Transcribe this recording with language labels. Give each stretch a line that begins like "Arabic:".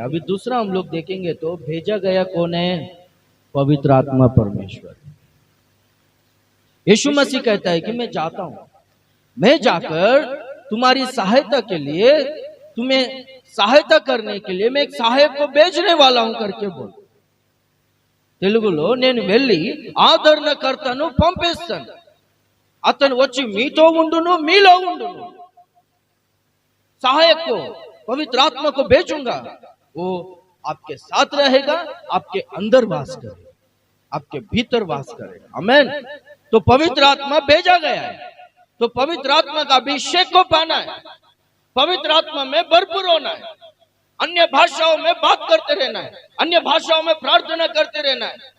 Hindi: अभी दूसरा हम लोग देखेंगे तो भेजा गया कौन है? पवित्र आत्मा परमेश्वर। यीशु मसीह कहता है कि मैं जाता हूं, मैं जाकर तुम्हारी सहायता के लिए, तुम्हें सहायता करने के लिए मैं एक सहायक को भेजने वाला हूं करके बोल।
Telugu: తెలుగులో నేను వెళ్ళి ఆదరణకర్తను పంపిస్తాను, అతను వచ్చి మీతో ఉండును, మీలో ఉండును।
Hindi: सहायक को, पवित्र आत्मा को भेजूंगा, वो आपके साथ रहेगा, आपके अंदर वास करेगा, आपके भीतर वास करेगा। आमीन। तो पवित्र आत्मा भेजा गया है, तो पवित्र आत्मा का अभिषेक को पाना है, पवित्र आत्मा में भरपूर होना है, अन्य भाषाओं में बात करते रहना है, अन्य भाषाओं में प्रार्थना करते रहना है।